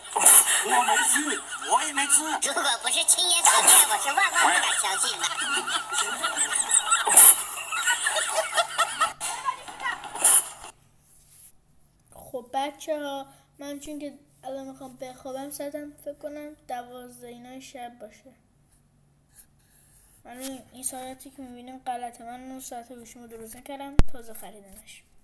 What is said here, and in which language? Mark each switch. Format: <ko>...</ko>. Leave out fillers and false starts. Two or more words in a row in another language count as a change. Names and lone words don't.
<zh>我没吃，我也没吃。如果不是亲眼所见，我是万万不敢相信的。</zh> <fa>خب بچه ها، من چون که الان میخوام بخوابم ساعتم فکر کنم 12 اینا شب باشه. من این ساعتی که میبینیم غلطه، من اون ساعت گوشیمو درست نکردم، تازه خریدمش.</fa>